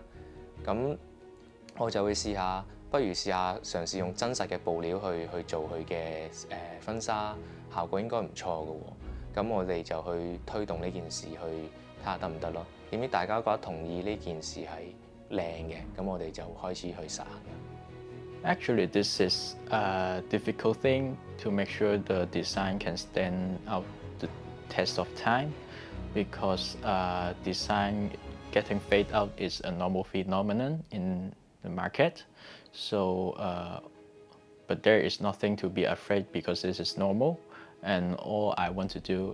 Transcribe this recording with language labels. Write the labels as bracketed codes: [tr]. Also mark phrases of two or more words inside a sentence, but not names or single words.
[yue] 咁我就會試下。不如試下嘗試用真實嘅布料去做佢嘅婚紗，效果應該唔錯嘅喎。咁我哋就去推動呢件事，去睇下得唔得咯。點知大家覺得同意呢件事係靚嘅，咁我哋就開始去實行。 [en] Actually, this is a difficult thing to make sure the design can stand out the test of time, because design getting fade out is a normal phenomenon in the market. So, but there is nothing to be afraid because this is normal, and all I want to do